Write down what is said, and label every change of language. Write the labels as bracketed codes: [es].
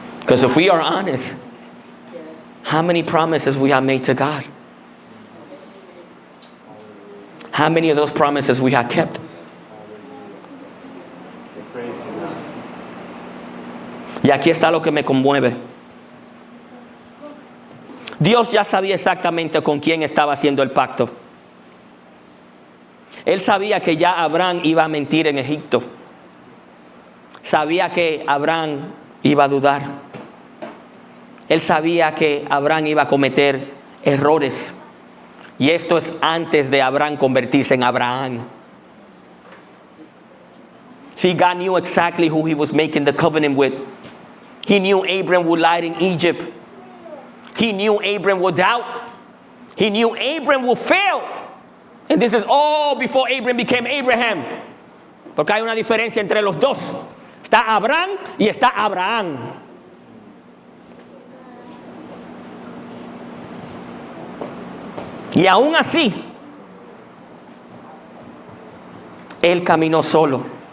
[en] Because if we are honest, how many promises we have made to God? How many of those promises we have kept? Praise you, God. [es] Y aquí está lo que me conmueve. Dios ya sabía exactamente con quién estaba haciendo el pacto. Él sabía que ya Abraham iba a mentir en Egipto. Sabía que Abraham iba a dudar. Él sabía que Abraham iba a cometer errores. Y esto es antes de Abraham convertirse en Abraham. [en] See, God knew exactly who he was making the covenant with. He knew Abraham would lie in Egypt. He knew Abraham would doubt. He knew Abraham would fail. And this is all before Abraham became Abraham. [es] Porque hay una diferencia entre los dos. Está Abraham y está Abraham. Y aún así, él caminó solo.